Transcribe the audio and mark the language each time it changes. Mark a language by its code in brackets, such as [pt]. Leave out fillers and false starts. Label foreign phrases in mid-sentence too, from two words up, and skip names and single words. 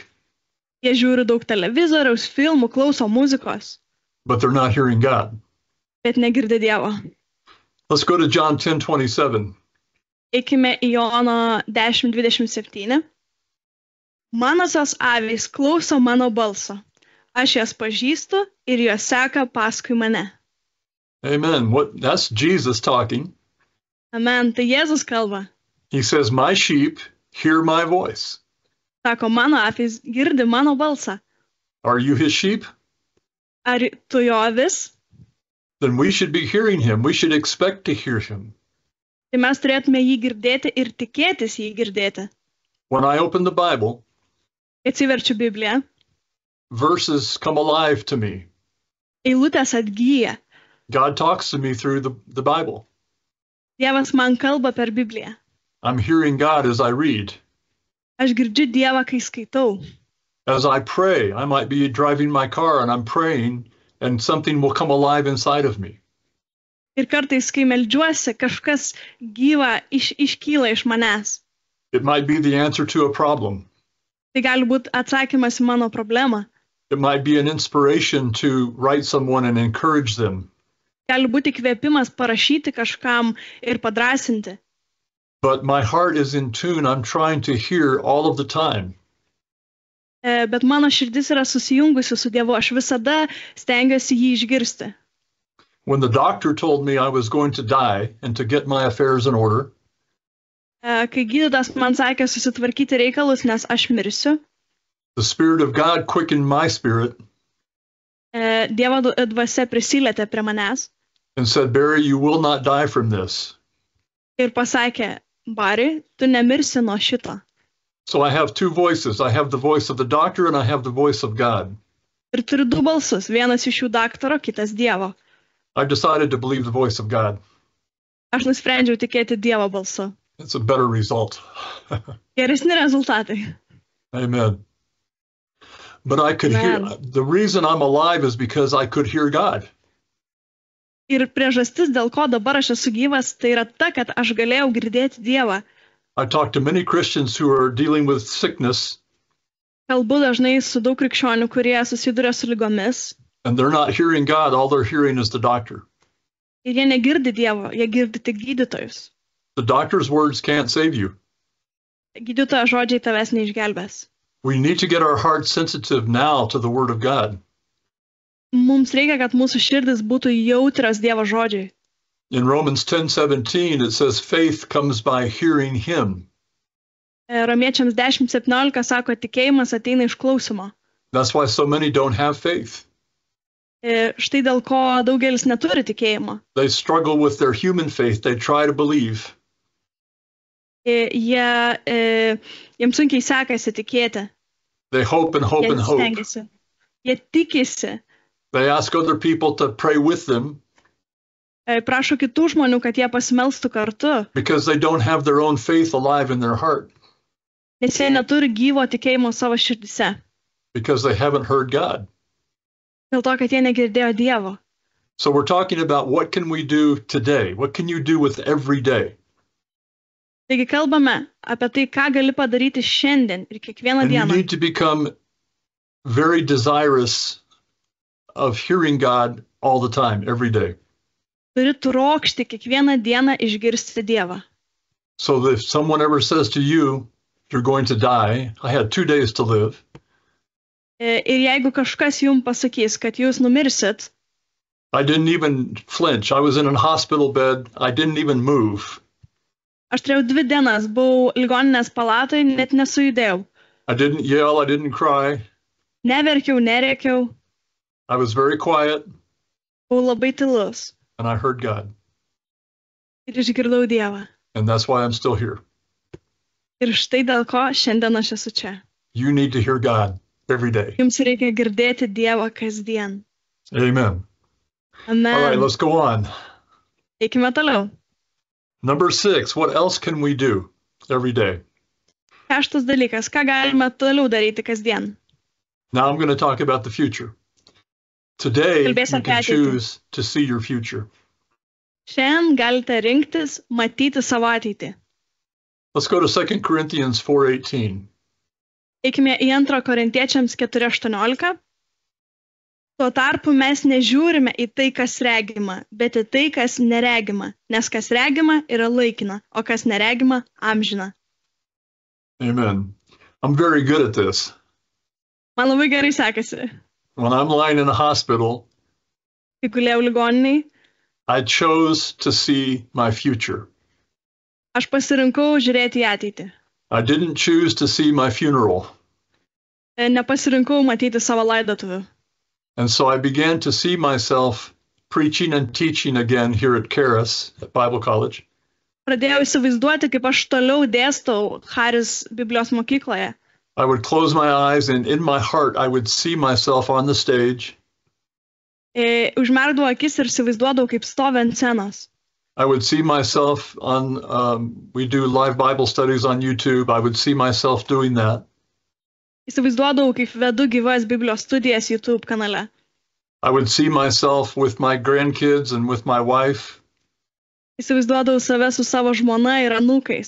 [lt] Jie žiūri daug televizoriaus, filmų, klauso muzikos, [en] but they're not hearing God. [lt] bet negirdi Dievo. [en] Let's go to John 10:27. [lt] Eikime į Jono 10:27. Manosios avys klauso mano balso. Aš jas pažįstu ir jos seka paskui mane. [en] Amen. That's Jesus talking. [lt] Amen. Tai Jėzus kalba. [en] He says, my sheep hear my voice. [lt] Sako, mano avys girdi mano balsą. [en] Are you his sheep? [lt] Ar tu jo avis? [en] Then we should be hearing him. We should expect to hear him. [lt] Tai mes turėtume jį girdėti ir tikėtis jį girdėti. [en] When I open the Bible, [lt] Atsiverčiu Bibliją. [en] verses come alive to me. [lt] Eilutės atgyja. [en] God talks to me through the Bible. [lt] Dievas man kalba per Bibliją. [en] I'm hearing God as I read. [lt] Aš girdžiu Dievą, kai skaitau. [en] As I pray, I might be driving my car and I'm praying and something will come alive inside of me. [lt] Ir kartais, kai meldžiuosi, kažkas gyva iškyla iš manęs. [en] It might be the answer to a problem. [lt] Tai gali būti atsakymas į mano problemą. [en] It might be an inspiration to write someone and encourage them. [lt] Gali būti įkvėpimas parašyti kažkam ir padrasinti. [en] But my heart is in tune. I'm trying to hear all of the time. [lt] Bet mano širdis yra susijungusi su Dievu. Aš visada stengiuosi jį išgirsti. [en] When the doctor told me I was going to die and to get my affairs in order, [lt] Kai gydytojas man sakė susitvarkyti reikalus, nes aš mirsiu, [en] the Spirit of God quickened my spirit [lt] Dievo dvasia prisilietė prie manęs [en] and said, Barry, you will not die from this. [lt] ir pasakė, Bari, tu nemirsi nuo šito. [en] So I have two voices. I have the voice of the doctor and I have the voice of God. [lt] Ir turiu du balsus, vienas iš jų daktaro, kitas Dievo. [en] I've decided to believe the voice of God. [lt] Aš nusprendžiau tikėti Dievo balsu. [en] It's a better result. [lt] Geresni rezultatai. [en] Amen. But I could hear, the reason I'm alive is because I could hear God. [lt] Ir priežastis, dėl ko dabar aš esu gyvas, tai yra ta, kad aš galėjau girdėti Dievą. [en] I talk to many Christians who are dealing with sickness. [lt] Kalbu dažnai su daug krikščionių, kurie susiduria su ligomis. [en] And they're not hearing God. All they're hearing is the doctor. [lt] Ir jie negirdi Dievo, jie girdi tik gydytojus. [en] The doctor's words can't save you. [lt] Gydytojo žodžiai tavęs neišgelbės. [en] We need to get our hearts sensitive now to the Word of God. [lt] Mums reikia, kad mūsų širdis būtų jautrios Dievo žodžiai. [en] In Romans 10:17, it says, faith comes by hearing Him. [lt] Romiečiams 10:17 sako, tikėjimas ateina iš klausimo. [en] That's why so many don't have faith. [lt] Štai dėl ko daugelis neturi tikėjimo. [en] They struggle with their human faith. They try to believe. [lt] Jiems sunkiai sekasi tikėti. [en] They hope and hope and hope. [lt] Stengiasi. Jie tikisi. [en] They ask other people to pray with them [lt] Prašo kitų žmonių, kad jie pasimelstų kartu. [en] because they don't have their own faith alive in their heart, [lt] Nes jie neturi gyvo tikėjimo savo širdise. [en] because they haven't heard God. [lt] Dėl to, kad jie negirdėjo Dievo. [en] So we're talking about what can we do today? What can you do with every day? [lt] Taigi kalbame apie tai, ką gali padaryti šiandien ir kiekvieną [en] And you [lt] dieną. [en] need to become very desirous of hearing God all the time, every day. [lt] Turi trokšti kiekvieną dieną išgirsti Dievą. [en] So that if someone ever says to you, you're going to die, I had 2 days to live, [lt] Ir jeigu kažkas jums pasakys, kad jūs numirsit, [en] I didn't even flinch. I was in a hospital bed. I didn't even move. [lt] aš turėjau 2 dienas, buvau ligoninės palatoje, net nesujudėjau. [en] I didn't yell. I didn't cry. [lt] Neverkiau, nerėkiau, [en] I was very quiet, [lt] buvau labai tylus. [en] and I heard God. [lt] Ir išgirdau Dievą. [en] And that's why I'm still here. [lt] Ir štai dėl ko šiandien aš esu čia. [en] You need to hear God every day. [lt] Jums reikia girdėti Dievą kasdien. [en] Amen. [lt] Amen. [en] All right, let's go on. [lt] Eikime toliau. [en] Number 6, what else can we do every day? [lt] 6 dalykas, ką galime toliau daryti kasdien. [en] Now I'm going to talk about the future. Today, you [lt] Kalbėsim [en] can [lt] apie ateitį. [en] choose to see your future. [lt] Šiandien galite rinktis matyti savo ateitį. [en] Let's go to 2 Corinthians 4:18. [lt] Eikime į 2 Korintiečiams 4:18. Tuo tarpu mes nežiūrime į tai, kas regima, bet į tai, kas neregima, nes kas regima yra laikina, o kas neregima amžina. [en] Amen. I'm very good at this. [lt] Man labai gerai sekasi. [en] When I'm lying in a hospital, [lt] Kai gulėjau ligoniniai, [en] I chose to see my future. [lt] aš pasirinkau žiūrėti į ateitį. [en] I didn't choose to see my funeral. [lt] Nepasirinkau matyti savo laidotuvių. [en] And so I began to see myself preaching and teaching again here at Charis, at Bible College. [lt] Pradėjau įsivaizduoti, kaip aš toliau dėstau Charis Biblijos mokykloje. [en] I would close my eyes and in my heart I would see myself on the stage. [lt] Užmerkdavau akis ir įsivaizduodavau, kaip stovi ant scenos. [en] I would see myself we do live Bible studies on YouTube. I would see myself doing that. [lt] Įsivaizduodavau, kaip vedu gyvas Biblijos studijas YouTube kanale. [en] I would see myself with my grandkids and with my wife. [lt] Įsivaizduodavau save su savo žmona ir anūkais.